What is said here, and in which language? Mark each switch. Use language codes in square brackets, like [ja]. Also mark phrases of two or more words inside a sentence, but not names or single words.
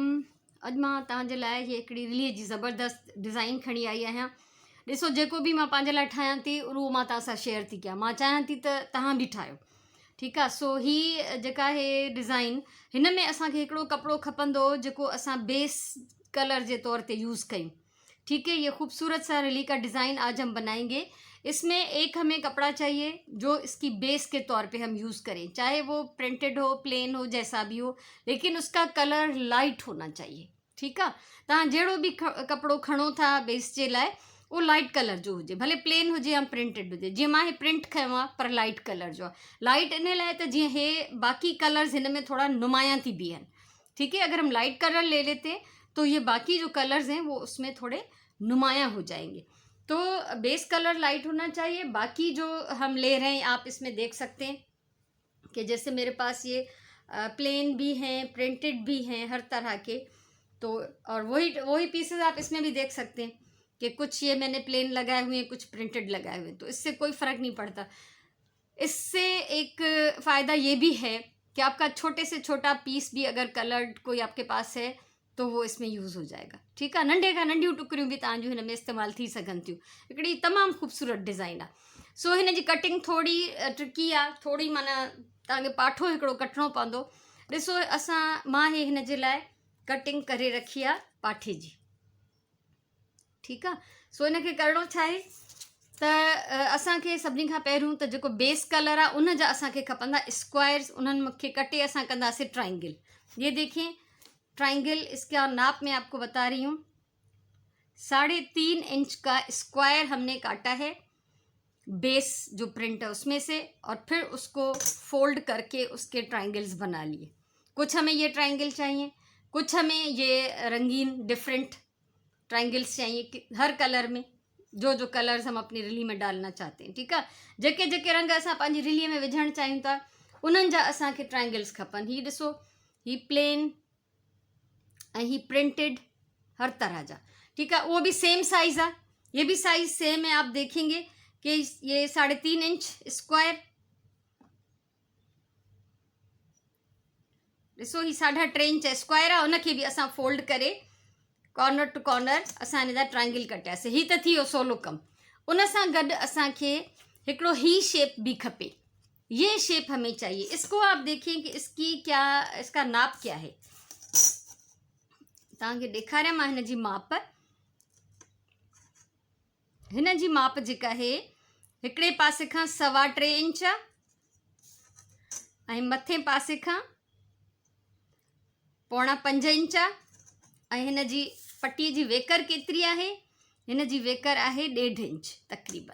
[sd] अॼु मां तव्हांजे लाइ हिकिड़ी रिलीअ जी ज़बरदस्त डिज़ाइन खणी आई आहियां। ॾिसो, जेको बि मां पंहिंजे लाइ ठाहियां थी उहो मां तव्हां सां शेयर थी कयां। मां चाहियां थी त तव्हां बि ठाहियो, ठीकु आहे। सो ही जेका आहे डिज़ाइन, हिन में असांखे हिकिड़ो कपिड़ो खपंदो जेको असां [en] base color [sd] जे तौर ते यूज़ कयूं। [hi] ठीक है, ये खूबसूरत सा रिली का डिज़ाइन आज हम बनाएंगे। इसमें एक हमें कपड़ा चाहिए जो इसकी बेस के तौर पे हम यूज़ करें, चाहे वो प्रिंटेड हो, प्लेन हो, जैसा भी हो, लेकिन उसका कलर लाइट होना चाहिए। ठीक है, [sd] तव्हां जहिड़ो बि कपिड़ो खणो था बेस जे लाइ, वो [en] light color [sd] जो हुजे, भले प्लेन हुजे या प्रिंटेड हुजे। जीअं मां हे प्रिंट खयो आहे पर [en] light color [sd] जो आहे। लाइट इन लाइ त जीअं हे बाकी कलर्स हिन में थोड़ा नुमाया थी बीहन। [hi] ठीक है, अगर हम [en] light color [hi] ले लेते तो ये बाकी जो कलर्स हैं वो उसमें थोड़े नुमाया हो जाएंगे। तो [en] base color light [hi] होना चाहिए। बाकी जो हम ले रहे हैं आप इसमें देख सकते हैं कि जैसे मेरे पास ये प्लेन भी हैं, प्रिंटेड भी हैं, हर तरह के। तो और वही पीसेस आप इसमें भी देख सकते हैं कि कुछ ये मैंने प्लेन लगाए हुए हैं, कुछ प्रिंटेड लगाए हुए हैं। तो इससे कोई फ़र्क नहीं पड़ता। इससे एक फ़ायदा ये भी है कि आपका छोटे से छोटा पीस भी अगर कलर्ड कोई आपके पास है तो वो इसमें यूज़ हो जाएगा। ठीक है, [sd] नंढे खां नंढियूं टुकड़ियूं भी तव्हांजूं हिन में इस्तेमालु थी सघनि थियूं। हिकिड़ी तमामु ख़ूबसूरत डिज़ाइन आहे। सो हिन जी कटिंग थोड़ी ट्रिकी आहे, थोड़ी माना तव्हांखे पाठो हिकिड़ो कटिणो पवंदो। ॾिसो, मां हिन जे लाइ कटिंग करे रखी आहे पाठे जी। ठीकु आहे, सो हिनखे करिणो छा आहे त असांखे सभिनी खां पहिरियों त जेको [en] base color [sd] आहे उन जा असांखे खपंदा स्क्वायर्स। उन्हनि मूंखे कटे असां कंदासीं ट्राइंगल। [hi] ये देखिए ट्राइंगल, इसका नाप मैं आपको बता रही हूँ। 3.5 इंच का स्क्वायर हमने काटा है बेस जो प्रिंट है उसमें से, और फिर उसको फोल्ड करके उसके ट्राइंगल्स बना लिए। कुछ हमें ये ट्राइंगल चाहिए, कुछ हमें ये रंगीन [en] different triangles [hi] चाहिए, हर कलर में जो जो कलर्स हम अपनी रिली में डालना चाहते हैं। ठीक है, [sd] जेके जेके रंग असां पंहिंजी रिलीअ में विझणु चाहियूं था उन्हनि जा असांखे ट्राइंगल्स खपनि। ही ॾिसो, ही प्लेन ऐं ही प्रिंटेड, हर तरह जा। [hi] ठीक है, वो भी [en] same size [hi] है, ये भी [en] size same [hi] है। आप देखेंगे कि ये 3.5 [en] inch square, [sd] ॾिसो ही 3.5 इंच स्क्वायर आहे। उनखे बि असां फोल्ड करे [en] corner to corner [sd] असां हिन जा ट्राइंगल कटियासीं। ही त थी वियो सवलो कमु। उन सां गॾु असांखे हिकिड़ो ही शेप भी खपे। [hi] ये शेप हमें चाहिए। इसको आप देखिए कि इसका नाप क्या है। [sd] तव्हांखे ॾेखारियां मां हिन जी माप। हिन जी माप जेका आहे हिकिड़े पासे खां 3.25 इंच ऐं मथे पासे खां 4.25 इंच ऐं हिन जी पट्टीअ जी वेकर केतिरी आहे, हिन जी वेकर आहे 1.5 इंच तक़रीबन।